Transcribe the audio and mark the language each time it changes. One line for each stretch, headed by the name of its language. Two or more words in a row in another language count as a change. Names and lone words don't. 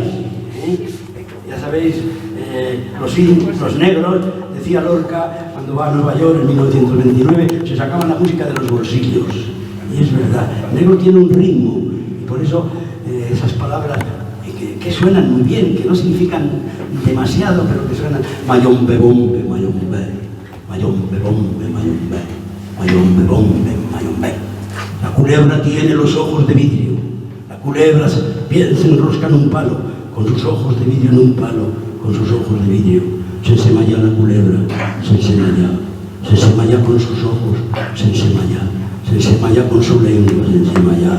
Spanish: Ya sabéis, los negros, decía Lorca, cuando va a Nueva York en 1929, se sacaban la música de los bolsillos. Y es verdad, el negro tiene un ritmo, y por eso esas palabras que que suenan muy bien, que no significan demasiado, pero que suenan mayombe, bombe, mayombe, mayombe, bombe, mayombe, mayombe, bombe, mayombe. La culebra tiene los ojos de vidrio, la culebra se enrosca en un palo, con sus ojos de vidrio en un palo, con sus ojos de vidrio. Se ensemalla la culebra, se ensemalla con sus ojos, se ensemalla con su lengua, se ensemalla.